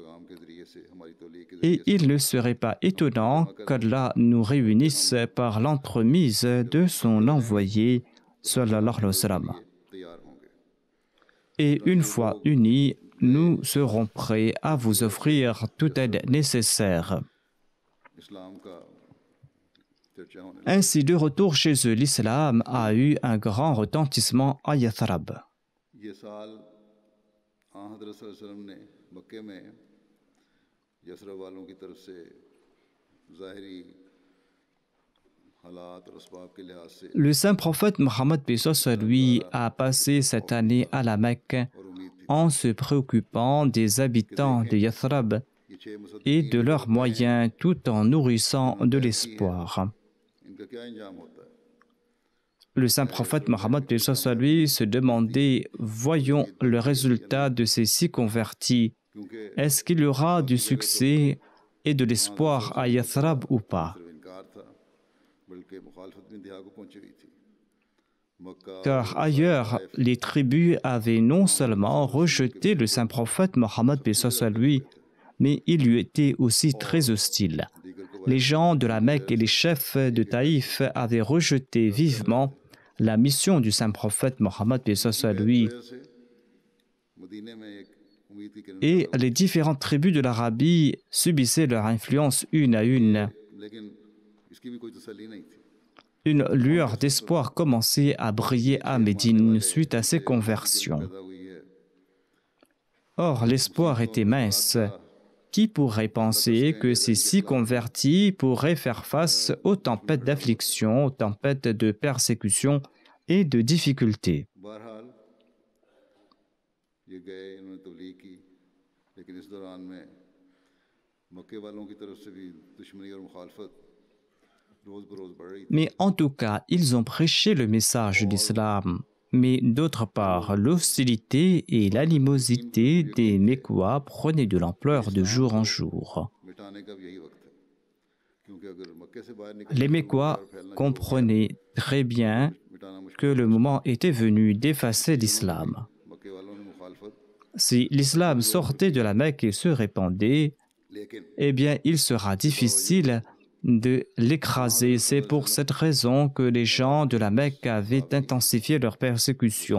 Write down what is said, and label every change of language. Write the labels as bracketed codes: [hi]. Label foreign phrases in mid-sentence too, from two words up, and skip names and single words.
[fr] Et il ne serait pas étonnant qu'Allah nous réunisse par l'entremise de son envoyé, [ar] صلى الله عليه وسلم. [fr] Et une fois unis, nous serons prêts à vous offrir toute aide nécessaire. [ur] اسلام کا چرچا ہونے لگا. [fr] Ainsi, de retour chez eux, l'islam a eu un grand retentissement à Yathrab. [ur] یہ سال حضرت صلی اللہ علیہ وسلم نے مکے میں یثرب والوں کی طرف سے ظاہری حالات اور اسباب کے لحاظ سے [fr] Le saint prophète Mohammed paix soit lui a passé cette année à la Mecque [ur] اور امید تھی [fr] en se préoccupant des habitants de Yathrab [ur] یہ 6 مصدقین [fr] et de leurs moyens tout en nourrissant de l'espoir. [ur] ان کا کیا انجام ہوتا ہے. [fr] Le saint prophète Mohammed paix soit lui se demandait, voyons le résultat de ces 6 convertis. [ur] क्योंकि [fr] Est-ce qu'il y aura du succès et de l'espoir à Yathrab ou pas? [ur] صرف انکار تھا بلکہ مخالفت بھی انتہا کو پہنچی ہوئی تھی. मक्का [fr] Car ailleurs, les tribus avaient non seulement rejeté le saint prophète Mohammed paix soit lui, mais ils lui étaient aussi très hostiles. [ur] دیگر کو [fr] Les gens de la Mecque et les chefs de Taïf avaient rejeté vivement la mission du saint prophète Mohammed paix soit lui, [ur] وجہ سے مدینے میں ایک امید کی کرن [fr] et les différentes tribus de l'Arabie subissaient leur influence une à une. [ur] لیکن اس کی بھی کوئی تسلی نہیں تھی. [fr] Une lueur d'espoir commençait à briller à Médine suite à ces conversions. [ur] پیدا ہوئی ہے [fr] Or, l'espoir était mince. Qui pourrait penser que ces 6 convertis pourraient faire face aux tempêtes d'affliction, aux tempêtes de persécution et de difficultés? [ur] بہرحال یہ گئے انہوں نے تبلیغ کی لیکن اس دوران میں مکے والوں کی طرف سے بھی دشمنی اور مخالفت روز بروز بڑھ رہی تھی. [fr] Mais en tout cas, ils ont prêché le message d'islam. Mais d'autre part, l'hostilité et l'animosité des Mécois prenaient de l'ampleur de jour en jour. [ur] مٹانے کا بھی یہی وقت ہے کیونکہ اگر مکے سے باہر نکل [fr] Les Mécois comprenaient très bien [ur] مٹانا مشکل [fr] que le moment était venu d'effacer l'islam. [ur] مکے والوں نے مخالفت [fr] Si l'islam sortait de la Mecque et se répandait, [ur] लेकिन [fr] eh bien, il sera difficile de l'écraser. C'est pour cette raison que les gens de la Mecque avaient intensifié leur persécution.